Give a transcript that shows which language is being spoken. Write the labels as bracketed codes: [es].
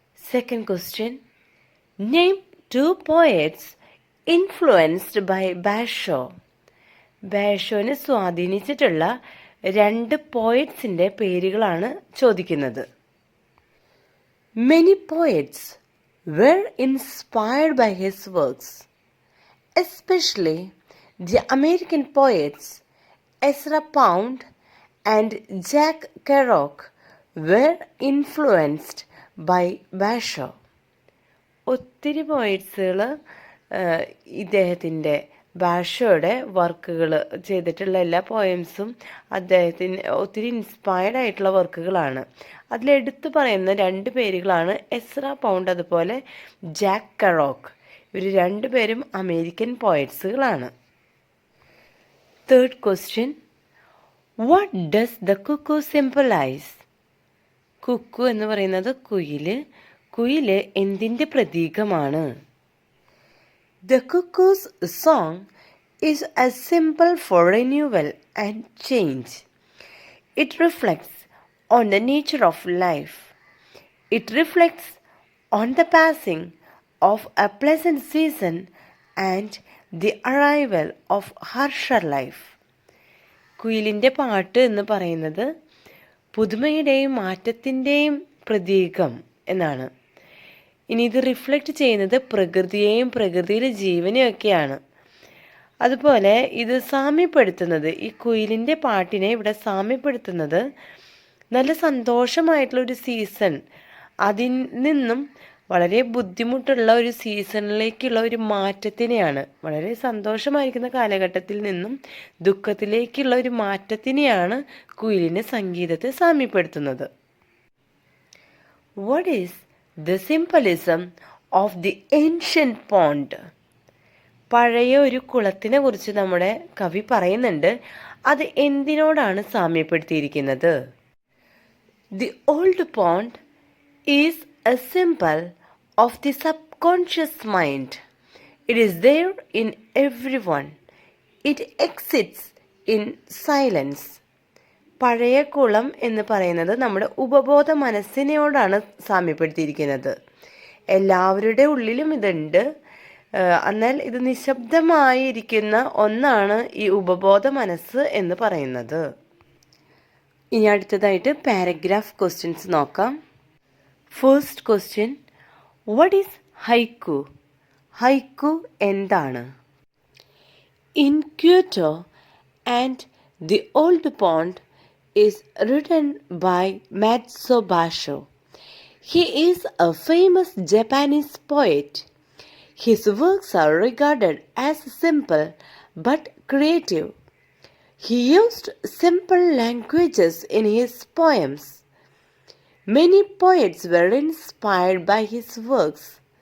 [en] Second question, name 2 poets influenced by Basho. [ml] ബാഷോനെ സ്വാധീനിച്ചിട്ടുള്ള 2 പോയറ്റ്സിൻ്റെ പേരുകളാണ് ചോദിക്കുന്നത്. [en] Many poets were inspired by his works, especially the American poets Ezra Pound and Jack Kerouac were influenced by Basho. [ml] ഒത്തിരി പോയിറ്റ്സുകൾ ഇദ്ദേഹത്തിൻ്റെ ബാഷോയുടെ വർക്കുകൾ ചെയ്തിട്ടുള്ള എല്ലാ പോയംസും അദ്ദേഹത്തിന് ഒത്തിരി ഇൻസ്പയർഡ് ആയിട്ടുള്ള വർക്കുകളാണ്. അതിലെടുത്തു പറയുന്ന 2 പേരുകളാണ് എസ്ര പൗണ്ട് അതുപോലെ ജാക്ക് കെറോക്ക്. ഇവർ 2 പേരും American പോയറ്റ്സുകളാണ്. [en] Third question, what does the cuckoo symbolise? [ml] Kuku എന്ന് പറയുന്നത് കുയില് എന്തിൻ്റെ പ്രതീകമാണ്? [en] The cuckoo's song is a symbol for renewal and change. It reflects on the nature of life. It reflects on the passing of a pleasant season and the arrival of harsher life. [ml] കുയിലിൻ്റെ പാട്ട് എന്ന് പറയുന്നത് പുതുമയുടെയും മാറ്റത്തിൻ്റെയും പ്രതീകം എന്നാണ്. ഇനി ഇത് reflect ചെയ്യുന്നത് പ്രകൃതിയെയും പ്രകൃതിയിലെ ജീവനെയൊക്കെയാണ്. അതുപോലെ ഇത് സാമ്യപ്പെടുത്തുന്നത്, ഈ കുയിലിൻ്റെ പാട്ടിനെ ഇവിടെ സാമ്യപ്പെടുത്തുന്നത് നല്ല സന്തോഷമായിട്ടുള്ളൊരു സീസൺ, അതിൽ നിന്നും വളരെ ബുദ്ധിമുട്ടുള്ള ഒരു സീസണിലേക്കുള്ള ഒരു മാറ്റത്തിനെയാണ്. വളരെ സന്തോഷമായിരിക്കുന്ന കാലഘട്ടത്തിൽ നിന്നും ദുഃഖത്തിലേക്കുള്ള ഒരു മാറ്റത്തിനെയാണ് കുയിലിൻ്റെ സംഗീതത്തെ സാമ്യപ്പെടുത്തുന്നത്. [en] What is the symbolism of the ancient pond? [ml] പഴയ ഒരു കുളത്തിനെ കുറിച്ച് നമ്മുടെ കവി പറയുന്നുണ്ട്. അത് എന്തിനോടാണ് സാമ്യപ്പെടുത്തിയിരിക്കുന്നത്? [en] The old pond is a symbol of the subconscious mind. It is there in everyone. It exists in silence. [ml] പഴയ കുളം എന്ന് പറയുന്നത് നമ്മുടെ ഉപബോധ മനസ്സിനോടാണ് സാമ്യപ്പെടുത്തിയിരിക്കുന്നത്. എല്ലാവരുടെ ഉള്ളിലും ഇതുണ്ട്, എന്നാൽ ഇത് നിശബ്ദമായിരിക്കുന്ന ഒന്നാണ് ഈ ഉപബോധ മനസ്സ് എന്ന് പറയുന്നത്. ഇനി അടുത്തതായിട്ട് പാരഗ്രാഫ് ക്വസ്റ്റ്യൻസ് നോക്കാം. [en] First question, what is haiku? [ml] ഹൈക്കു എന്താണ്? [en] In Kyoto and the old pond is written by Matsuo Basho. He is a famous Japanese poet. His works are regarded as simple but creative. He used simple languages in his poems. Many poets were inspired by his works.